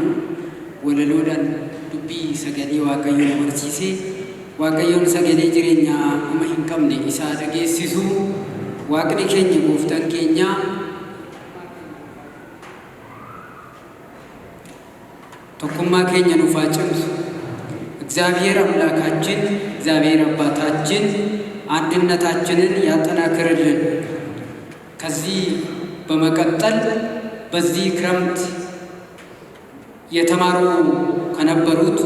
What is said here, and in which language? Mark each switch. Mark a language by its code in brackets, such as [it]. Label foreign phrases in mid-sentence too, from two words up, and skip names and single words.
[om] walaloodhaan dubbii sagalee Waaqayyoon barsiisee Waaqayyoon sagalee jireenyaa amma hin qabne isaa dhageessisu Waaqni keenya gooftaan keenya tokkummaa keenya nuuf haa cimsu። [am] እግዚአብሔር አምላካችን እግዚአብሔር አባታችን አንድነታችንን ያጠናክርልን። ከዚህ በመቀጠል በዚህ ክረምት የተማሩ ከነበሩት